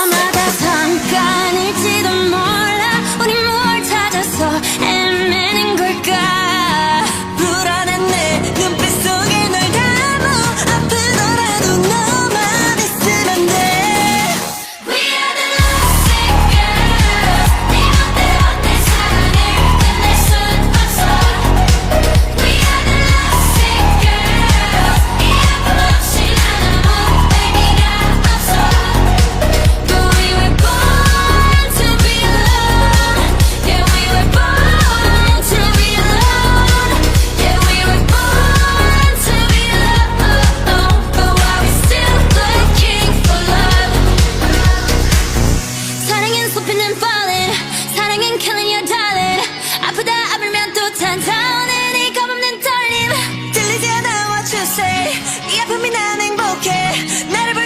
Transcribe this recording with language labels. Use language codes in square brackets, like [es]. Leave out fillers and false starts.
[ko] 아마 다 잠깐일지도 몰라 우리 뭘 찾아서 헤매는 걸까 불안한 내 눈빛 속에 널 담아 아프더라도 너만 있으면 돼. We are the lovesick girls 네 맘대로 내 사랑을 끝낼 순 없어 We are the lovesick girls 이 아픔 없이 난 아무 의미가 없어 [en] But we were born to be alone Yeah we were born to be alone Yeah we were born to be alone But why we still looking for love [ko] 사랑은 쏟히는 [en] falling [ko] 사랑은 [en] killing your darling [ko] 아프다 아물면 또 찾아오는 이 겁없는 떨림 들리지 않아 [en] what you say [ko] 이 아픔이 난 행복해 날